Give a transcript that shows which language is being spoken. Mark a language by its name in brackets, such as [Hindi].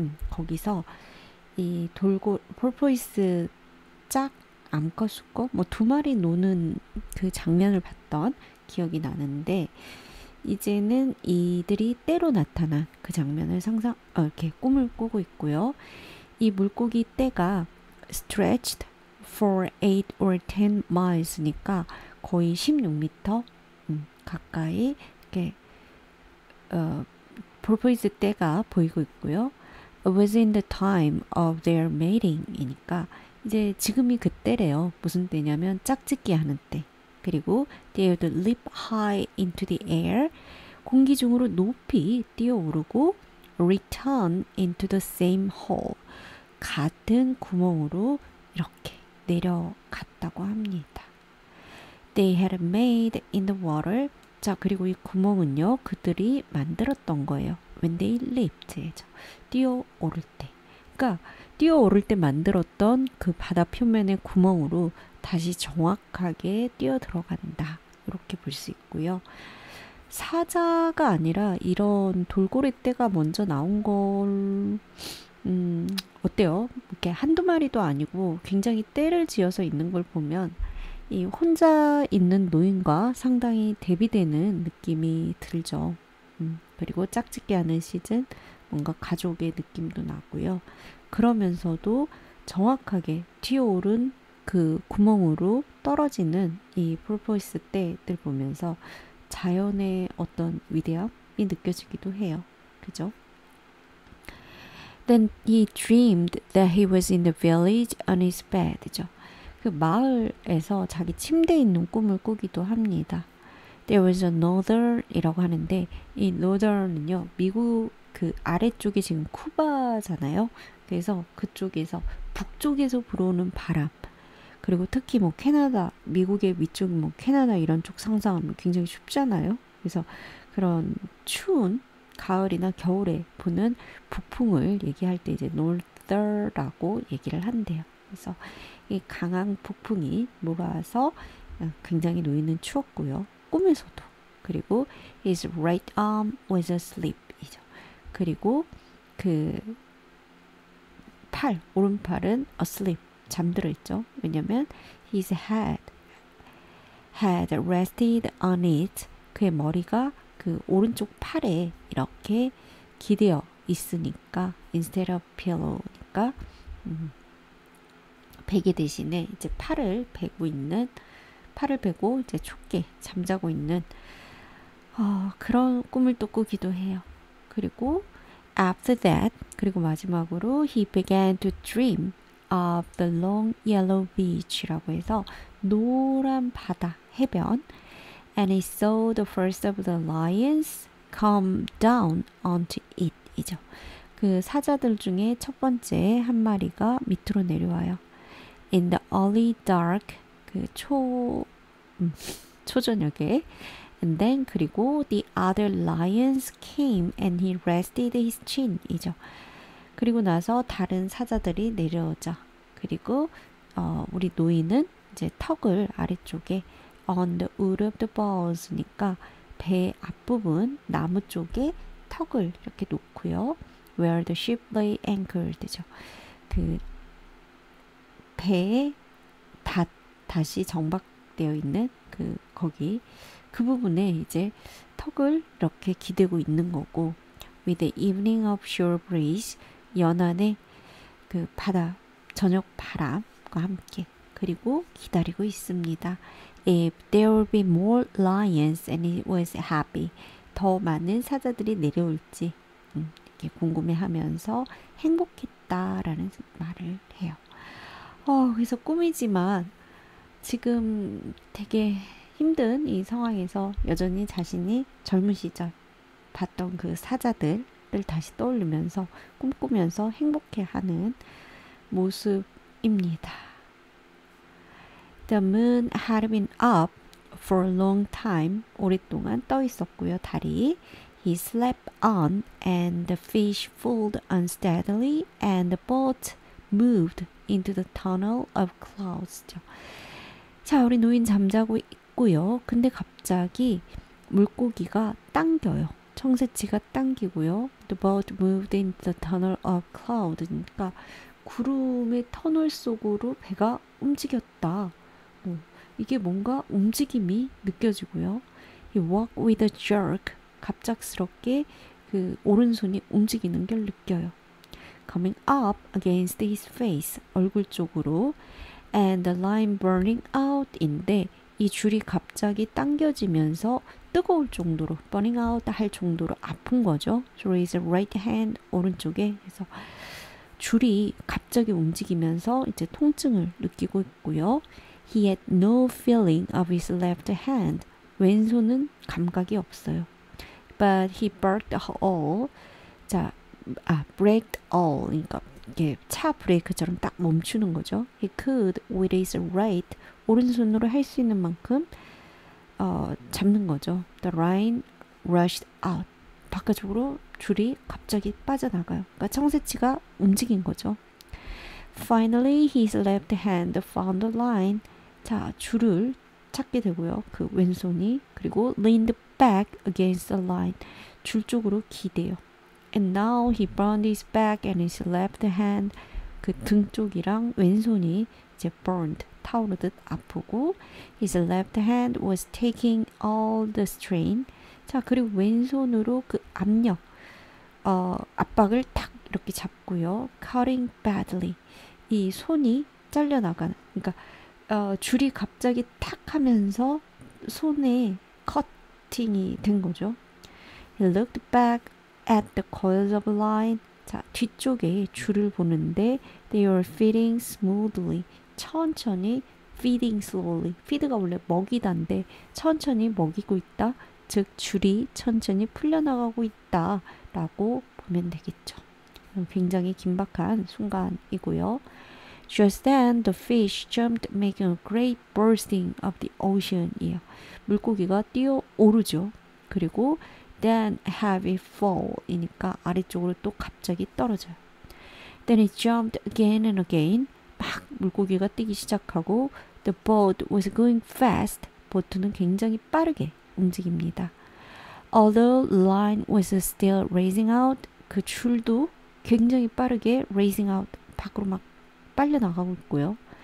[Korean] 거기서 이 폴포이스 짝 암컷 수컷 뭐 두 마리 노는 그 장면을 봤던 기억이 나는데 이제는 이들이 때로 나타난 그 장면을 이렇게 꿈을 꾸고 있고요. 이 물고기 떼가 [English] stretched for 8 or 10 miles [Korean] 니까 거의 16m 가까이 이렇게 porpoise 떼가 보이고 있고요. [English] It was in the time of their mating이니까 [Korean] 이제 지금이 그때래요. 무슨 때냐면 짝짓기 하는 때. [English] 그리고 they would leap high into the air. [Korean] 공기 중으로 높이 뛰어오르고 [English] return into the same hole. [Korean] 같은 구멍으로 이렇게 내려갔다고 합니다. [English] They had made in the water. [Korean] 자, 그리고 이 구멍은요, 그들이 만들었던 거예요. [English] When they leaped. [Korean] 뛰어오를 때. 그러니까, 뛰어오를 때 만들었던 그 바다 표면의 구멍으로 다시 정확하게 뛰어 들어간다. 이렇게 볼 수 있고요. 사자가 아니라 이런 돌고래 떼가 먼저 나온 걸, 어때요? 이렇게 한두 마리도 아니고 굉장히 떼를 지어서 있는 걸 보면 이 혼자 있는 노인과 상당히 대비되는 느낌이 들죠. 그리고 짝짓기 하는 시즌 뭔가 가족의 느낌도 나고요. 그러면서도 정확하게 튀어오른 그 구멍으로 떨어지는 이 폴포이스 떼들 보면서 자연의 어떤 위대함이 느껴지기도 해요. 그죠? [English] Then he dreamed that he was in the village on his bed죠. [Korean] 그 마을에서 자기 침대에 있는 꿈을 꾸기도 합니다. [English] There was a norther [Korean] 이라고 하는데 이 northern은요 미국 그 아래쪽이 지금 쿠바잖아요. 그래서 그쪽에서 북쪽에서 불어오는 바람 그리고 특히 뭐 캐나다 미국의 위쪽 뭐 캐나다 이런 쪽 상상하면 굉장히 춥잖아요. 그래서 그런 추운 가을이나 겨울에 부는 북풍을 얘기할 때 이제 norther라고 얘기를 한대요. 그래서 이 강한 북풍이 몰아서 굉장히 노인은 추웠고요. 꿈에서도. [English] 그리고 his right arm was asleep 이죠. [Korean] 그리고 그 오른팔은 asleep 잠들어 있죠. [English] 왜냐면 his head had rested on it. [Korean] 그의 머리가 그 오른쪽 팔에 이렇게 기대어 있으니까 [English] instead of pillow [Korean] 니까 베개 대신에 이제 팔을 베고 이제 춥게 잠자고 있는 그런 꿈을 또 꾸기도 해요. [English] 그리고 after that [Korean] 그리고 마지막으로 [English] he began to dream of the long yellow beach라고 해서 [Korean] 노란 바다 해변 [English] and he saw the first of the lions come down onto it 이죠. [Korean] 그 사자들 중에 첫 번째 한 마리가 밑으로 내려와요. [English] In the early dark [Korean] 그 초저녁에 [English] and then 그리고 the other lions came and he rested his chin 이죠. [Korean] 그리고 나서 다른 사자들이 내려오죠. 그리고 우리 노인은 이제 턱을 아래쪽에 [English] on the wood of the boughs [Korean] 니까 배 앞부분 나무 쪽에 턱을 이렇게 놓고요. [English] Where the ship lay anchored죠. [Korean] 그 배에 다시 정박되어 있는 거기 그 부분에 이제 턱을 이렇게 기대고 있는 거고 [English] with the evening of shore breeze. [Korean] 연안의 그 바다 저녁 바람과 함께 그리고 기다리고 있습니다. [English] If there will be more lions and it was happy. [Korean] 더 많은 사자들이 내려올지 이렇게 궁금해하면서 행복했다라는 말을 해요. 그래서 꿈이지만 지금 되게 힘든 이 상황에서 여전히 자신이 젊은 시절 봤던 그 사자들을 다시 떠올리면서 꿈꾸면서 행복해하는 모습입니다. [English] The moon had been up for a long time. [Korean] 오랫동안 떠 있었고요. 달이. [English] He slept on and the fish pulled unsteadily and the boat moved into the tunnel of clouds. [Korean] 자, 우리 노인 잠자고 있고요. 근데 갑자기 물고기가 당겨요. 청새치가 당기고요. [English] The boat moved into the tunnel of cloud. [Korean] 그러니까 구름의 터널 속으로 배가 움직였다. 이게 뭔가 움직임이 느껴지고요. [English] He walked with a jerk. [Korean] 갑작스럽게 그 오른손이 움직이는 걸 느껴요. [English] Coming up against his face. [Korean] 얼굴 쪽으로. [English] And the line burning out [Korean] 인데 이 줄이 갑자기 당겨지면서 뜨거울 정도로 burning out 할 정도로 아픈 거죠. [English] So his right hand [Korean] 오른쪽에 그래서 줄이 갑자기 움직이면서 이제 통증을 느끼고 있고요. [English] He had no feeling of his left hand. [Korean] 왼손은 감각이 없어요. [English] But he braked all. 자, braked all. [Korean] 그러니까 이게 차 브레이크처럼 딱 멈추는 거죠. [English] He could with his right. [Korean] 오른손으로 할 수 있는 만큼 잡는 거죠. [English] The line rushed out. [Korean] 바깥쪽으로 줄이 갑자기 빠져나가요. 그러니까 청새치가 움직인 거죠. [English] Finally, his left hand found the line. [Korean] 자, 줄을 찾게 되고요. 그 왼손이. [English] 그리고 leaned back against the line. [Korean] 줄 쪽으로 기대요. [English] And now he burned his back and his left hand. [Korean] 그 등 쪽이랑 왼손이 이제 burned. 타오르듯 아프고 [English] his left hand was taking all the strain. [Korean] 자, 그리고 왼손으로 그 압력, 압박을 탁 이렇게 잡고요. [English] cutting badly. [Korean] 이 손이 잘려나가는, 그러니까 줄이 갑자기 탁 하면서 손에 커팅이 된 거죠. [English] He looked back at the coils of line. [Korean] 자, 뒤쪽에 줄을 보는데 [English] they were fitting smoothly. [Korean] 천천히 [English] feeding slowly. [Korean] feed가 원래 먹이다인데 천천히 먹이고 있다. 즉 줄이 천천히 풀려나가고 있다라고 보면 되겠죠. 굉장히 긴박한 순간이고요. [English] Just then the fish jumped, making a great bursting of the ocean이에요. [Korean] 물고기가 뛰어오르죠. 그리고 [English] then heavy fall [Korean] 이니까 아래쪽으로 또 갑자기 떨어져요. [English] Then it jumped again and again. [Korean] 막 물고기가 뛰기 시작하고 [English] the boat was going fast. [Korean] 보트는 굉장히 빠르게 움직입니다. [English] Although the line was still raising out, [Korean] 그 줄도 굉장히 빠르게 raising out, 밖으로 막 빨려 나가고 있고요.